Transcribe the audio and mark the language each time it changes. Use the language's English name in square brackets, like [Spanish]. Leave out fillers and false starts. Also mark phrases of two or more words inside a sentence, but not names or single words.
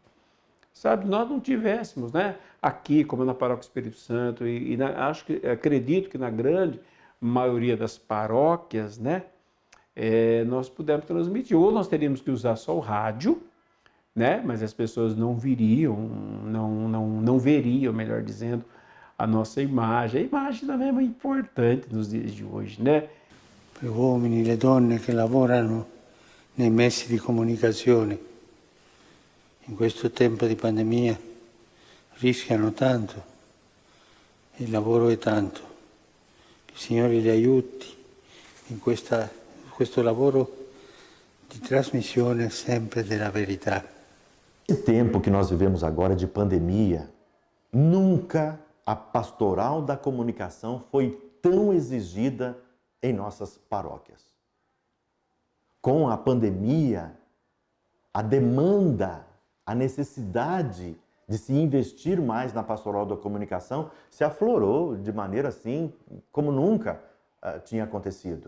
[Portuguese] Sabe, nós não tivéssemos, né, aqui, como na Paróquia Espírito Santo, acredito que na grande maioria das paróquias, né, nós pudemos transmitir. Ou nós teríamos que usar só o rádio, né, mas as pessoas não viriam, não veriam, melhor dizendo, a nossa imagem. A imagem também é muito importante nos dias de hoje, né? [Italian] Per uomini e le donne che lavorano nei mezzi di comunicazione in questo tempo di pandemia rischiano tanto, il lavoro è tanto. Che il Signore li aiuti in questo lavoro di trasmissione sempre della verità. [Portuguese] Esse tempo que nós vivemos agora de pandemia, nunca a Pastoral da Comunicação foi tão exigida em nossas paróquias. Com a pandemia, a demanda, a necessidade de se investir mais na Pastoral da Comunicação se aflorou de maneira assim como nunca tinha acontecido.